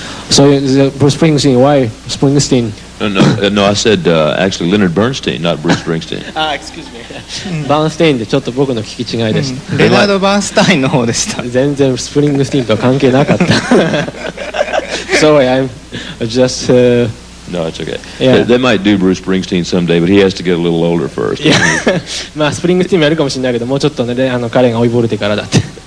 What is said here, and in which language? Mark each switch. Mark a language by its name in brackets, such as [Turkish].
[English] So Bruce Springsteen, why Springsteen? No, I said actually Leonard Bernstein, not Bruce Springsteen. Excuse me. [Japanese] バーンステインでちょっっと僕の聞き違いでした。レナード・バーンスタインの方でした。全然スプリングスティーンとは関係なかった。 [English] Sorry, I'm just. No, it's okay. They might do Bruce Springsteen someday, but he has to get a little older first. [Japanese] まあスプリングスティーンもやるかもしれないけど、もうちょっとね彼が追いぼれてからだって。